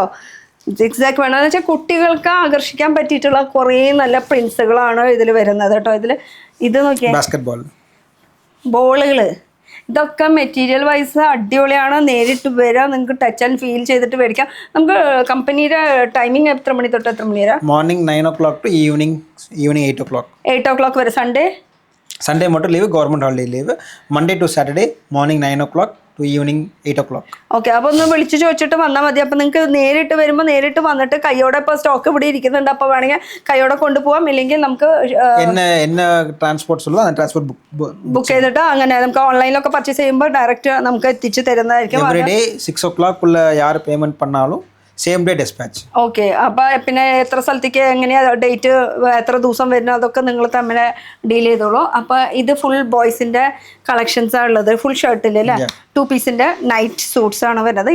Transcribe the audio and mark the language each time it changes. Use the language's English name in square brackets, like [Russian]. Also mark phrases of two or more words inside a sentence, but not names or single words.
[Malayalam] സിക്സാക്ക് വേണമെന്ന് വെച്ചാൽ കുട്ടികൾക്ക് ആകർഷിക്കാൻ പറ്റിയിട്ടുള്ള കുറേ നല്ല പ്രിൻസുകളാണ് ഇതിൽ വരുന്നത് കേട്ടോ. ഇത് നോക്കിയേ, ബാസ്കറ്റ് ബോളുകൾ. ഇതൊക്കെ മെറ്റീരിയൽ വൈസ് അടിപൊളിയാണ്. നേരിട്ട് വരാം, നിങ്ങൾക്ക് [English] touch and feel [Malayalam] ചെയ്തിട്ട് മേടിക്കാം. നമുക്ക് കമ്പനിയുടെ ടൈമിംഗ് എത്ര മണി തൊട്ട് എത്ര മണി വരെ? [English] മോർണിംഗ് 9 o'clock to ഈവനിങ് 8 o'clock. [Malayalam] 8 o'clock വരെ. സൺഡേ மட்டும் ലീവ്, [English] government holiday leave. Monday to Saturday morning 9 o'clock to ഈവനിങ് 8 o'clock. [Malayalam] ഓക്കെ. അപ്പോൾ ഒന്ന് വിളിച്ച് ചോദിച്ചിട്ട് വന്നാൽ മതി. അപ്പോൾ നിങ്ങൾക്ക് നേരിട്ട് വരുമ്പോൾ നേരിട്ട് വന്നിട്ട് കയ്യോടെ ഇപ്പോൾ സ്റ്റോക്ക് ഇവിടെ ഇരിക്കുന്നുണ്ട്, അപ്പോൾ വേണമെങ്കിൽ കയ്യോടെ കൊണ്ടുപോകാം. ഇല്ലെങ്കിൽ നമുക്ക് എന്നെ ട്രാൻസ്പോർട്ട് [Tamil] சொல்லுவா அந்த [Malayalam] ട്രാൻസ്പോർട്ട് ബുക്ക് ചെയ്തിട്ട് അങ്ങനെ നമുക്ക് ഓൺലൈനിലൊക്കെ പർച്ചേസ് ചെയ്യുമ്പോൾ ഡയറക്റ്റ് നമുക്ക് എത്തിച്ച് തരുന്നതായിരിക്കും. [English] every day 6 o'clock [Malayalam] ഉള്ള யார் പേയ്മെന്റ് பண்ணாலும் [English] same day dispatch. [Malayalam] ഓക്കെ. അപ്പോൾ പിന്നെ എത്ര സ്ഥലത്തേക്ക് എങ്ങനെയാ ഡേറ്റ് എത്ര ദിവസം വരുന്നത് അതൊക്കെ നിങ്ങൾ തമ്മിൽ ഡീൽ ചെയ്തോളൂ. അപ്പോൾ ഇത് ഫുൾ ബോയ്സിൻ്റെ കളക്ഷൻസാണ് ഉള്ളത്. ഫുൾ ഷർട്ടിൽ അല്ലേ 2 പീസിൻ്റെ [English] night suits [Malayalam] ആണ് വരുന്നത്.